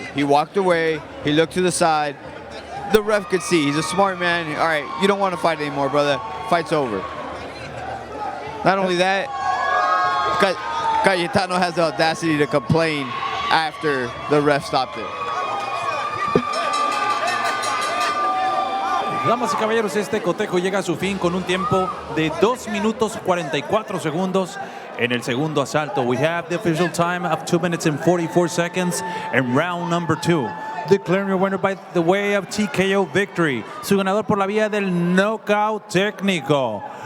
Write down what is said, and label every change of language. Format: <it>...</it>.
<en>He walked away. He looked to the side. The ref could see. He's a smart man. All right, you don't want to fight anymore, brother. Fight's over. Not only that, Cayetano has the audacity to complain after the ref stopped it.</en> <es>Damas y caballeros, este cotejo llega a su fin con un tiempo de 2 minutos 44 segundos en el segundo asalto.</es> <en>We have the official time of 2 minutes and 44 seconds in round number 2. Declaring your winner by the way of TKO victory.</en> <es>Su ganador por la vía del knockout técnico.</es>